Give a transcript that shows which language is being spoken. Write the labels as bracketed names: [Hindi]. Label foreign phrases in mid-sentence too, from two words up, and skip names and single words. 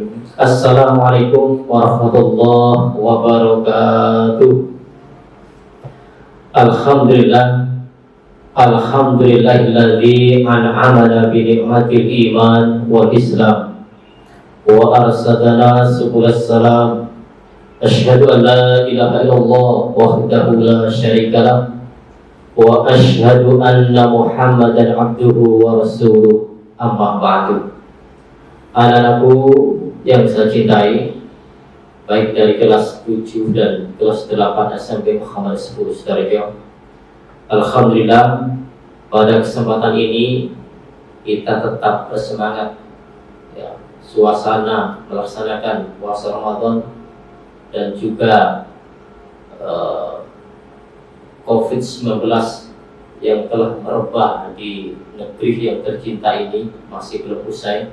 [Arabic] السلام عليكم ورحمة الله وبركاته. الحمد لله، الحمد لله الذي أنعمنا بنعمة الإيمان والإسلام وأرسلنا سبل السلام. أشهد أن لا إله إلا الله وحده لا شريك له وأشهد أن محمدا عبده ورسوله. أما بعد. [Indonesian] Anak-anakku yang saya cintai, baik dari kelas 7 dan kelas 8 SMP Muhammad 10 Sidoarjo. Alhamdulillah, pada kesempatan ini kita tetap bersemangat ya, suasana melaksanakan puasa Ramadan dan juga COVID-19 yang telah merebak di negeri yang tercinta ini masih belum usai.